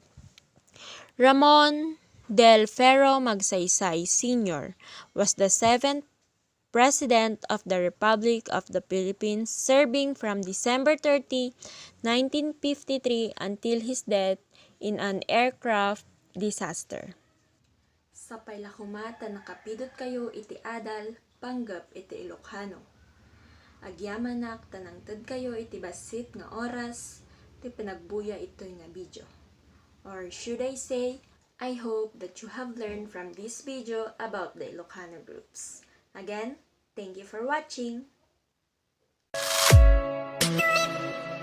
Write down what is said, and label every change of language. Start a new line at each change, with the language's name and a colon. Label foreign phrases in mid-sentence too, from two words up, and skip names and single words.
English: Ramon del Ferro Magsaysay Sr. was the 7th President of the Republic of the Philippines, serving from December 30, 1953 until his death in an aircraft disaster.
Iloko: Sa paylakumata nakapidot kayo iti adal, panggap iti Ilocano. Agyamanak tanangtad kayo iti basit nga oras, ti pinagbuya ito'y nga video.
English: Or should I say, I hope that you have learned from this video about the Ilocano groups. Again, thank you for watching!